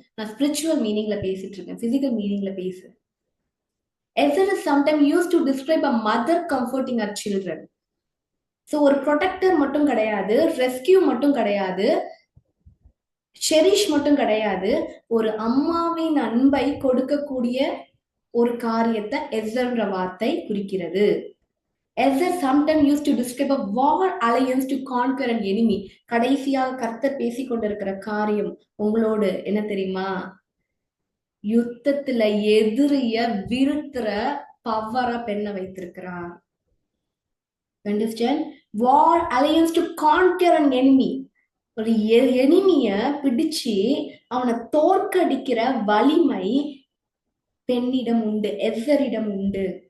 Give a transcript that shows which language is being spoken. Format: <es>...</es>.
<ta>நான் ஸ்பிரிச்சுவல் மீனிங்ல பேசிட்டு இருக்கேன், பிசிக்கல் மீனிங்ல பேசுறேன்.</ta> <en>Ezer is sometime used to describe a mother comforting her children.</en> <ta>So ஒரு ப்ரொடெக்டர் மட்டும் கிடையாது, ரெஸ்கியூ மட்டும் கிடையாது, செரிஷ் மட்டும் கிடையாது. ஒரு அம்மாவின் அன்பை கொடுக்கக்கூடிய ஒரு காரியத்தை எசர்ன்ற வார்த்தை குறிக்கிறது.</ta> <en>Ezer sometime use to describe a war alliance to conquer an enemy.</en> <ta>கடைசியாக கர்த்தர் பேசிக் கொண்டிருக்கிற காரியம் உங்களோடு என்ன தெரியுமா? யுத்தத்துல எதிரிய வீழ்த்துற பவரா பெண்ணை வைத்திருக்கிறார்.</ta> <en>Understand? War alliance to conquer an enemy.</en> <ta>ஒரு எனிமிய பிடிச்சு அவனை தோற்கடிக்கிற வலிமை பெண்ணிடம் உண்டு, எசரிடம் உண்டு.</ta>